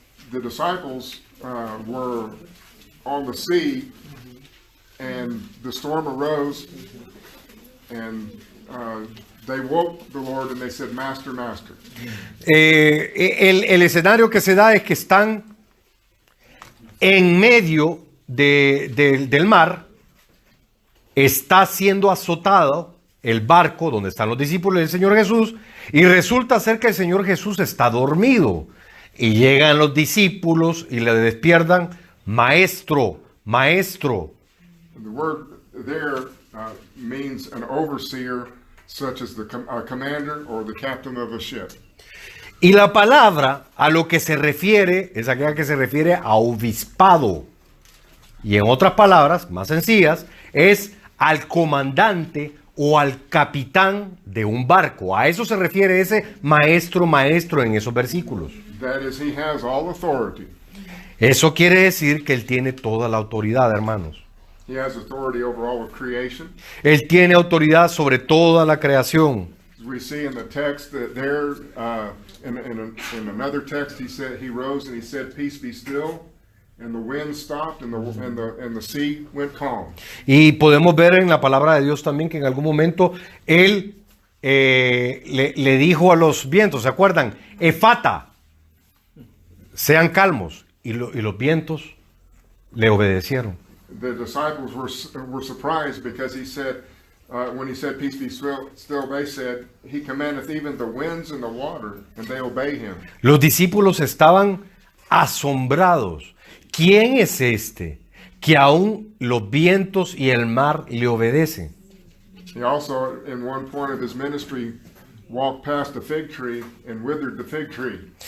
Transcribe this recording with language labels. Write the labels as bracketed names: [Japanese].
[English] The disciples were on the sea, and the storm arose, and they woke the Lord, and they said, Master, Master. [Spanish] el escenario que se da es que están en medio del mar, está siendo azotado el barco donde están los discípulos del Señor Jesús, y resulta ser que el Señor Jesús está dormido. Y llegan los discípulos y le despiertan: Maestro, Maestro. [English] And the word there means an overseer, such as the commander or the captain of a ship. [Spanish] Y la palabra a lo que se refiere es aquella que se refiere a obispado. Y en otras palabras, más sencillas, es al comandante o al capitán de un barco. A eso se refiere ese maestro, maestro en esos versículos. [English] That is, He has all authority. [Spanish] Eso quiere decir que Él tiene toda la autoridad, hermanos. [English] He has authority over all of creation. [Spanish] Él tiene autoridad sobre toda la creación. [English] As we see in the text that there, in another text, He rose and He said, "Peace be still," and the wind stopped, and the sea went calm. [Spanish] Y podemos ver en la palabra de Dios también que en algún momento Él le dijo a los vientos, ¿se acuerdan? Efata, sean calmos. Y los vientos le obedecieron. [English] The disciples were surprised because He said, when He said, "Peace be still," they said, "He commandeth even the winds and the water, and they obey Him." [Spanish] Los discípulos estaban asombrados. ¿Quién es este que aún los vientos y el mar le obedecen? [English] He also, in one point of His ministry, walked past the fig tree and withered the fig tree.